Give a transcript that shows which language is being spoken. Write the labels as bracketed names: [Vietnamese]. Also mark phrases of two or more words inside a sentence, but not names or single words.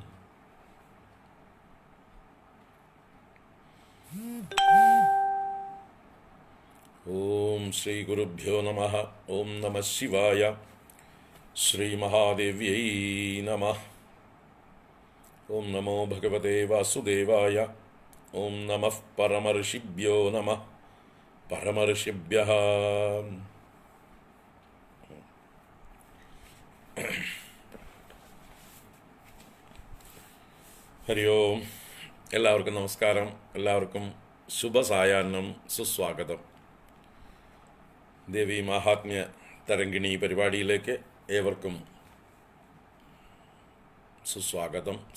[Sanskrit] ओम श्री गुरुभ्यो नमः। ओम नमः शिवाय। श्री महादेव्यै नमः। ओम नमो भगवते वासुदेवाय। ओम नमः परमर्षिभ्यो नमः परमर्षिभ्यः। [Malayalam] ഹരി ഓം. എല്ലാവർക്കും നമസ്കാരം. എല്ലാവർക്കും ശുഭസായാഹ്നം, സുസ്വാഗതം. ദേവി മാഹാത്മ്യ തരംഗിണി പരിപാടിയിലേക്ക് ഏവർക്കും സുസ്വാഗതം.